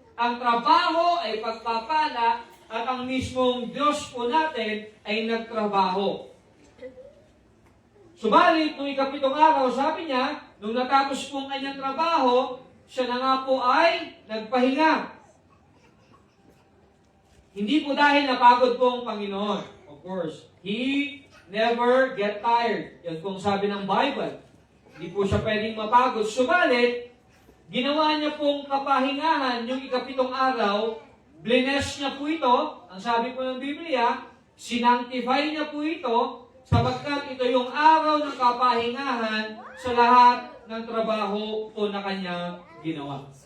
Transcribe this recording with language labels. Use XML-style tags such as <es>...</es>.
<tl>Ang trabaho ay pagpapala at ang mismong Diyos po natin ay nagtrabaho. Subalit, nung ikapitong araw, sabi niya, nung natapos po ang kanyang trabaho, siya na nga po ay nagpahinga. Hindi po dahil napagod po ang Panginoon.</tl> <en>Of course, He never get tired.</en> <tl>Yan po ang sabi ng Bible. Hindi po siya pwedeng mapagod. Subalit, ginawa niya pong kapahingahan yung ikapitong araw, blines niya po ito, ang sabi po ng Biblia, sinantify niya po ito, sapagkat ito yung araw ng kapahingahan sa lahat ng trabaho po na kanyang ginawa.</tl>